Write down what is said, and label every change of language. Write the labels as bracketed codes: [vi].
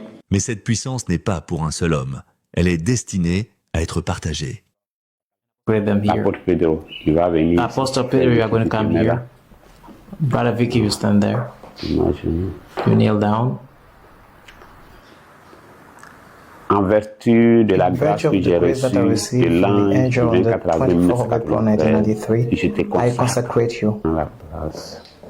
[fr] Mais cette puissance n'est pas pour un seul homme. Elle est destinée à être partagée. [en] Bring them here. [fr] Apôtre Pedro, tu vas venir. [en] Apostle Peter, you are going to come here. Brother Vicky, you stand there. Imagine. You kneel down. [fr] En vertu de la grâce que j'ai reçue de l'ange du 24 avril 1993, je te consacre dans la grâce.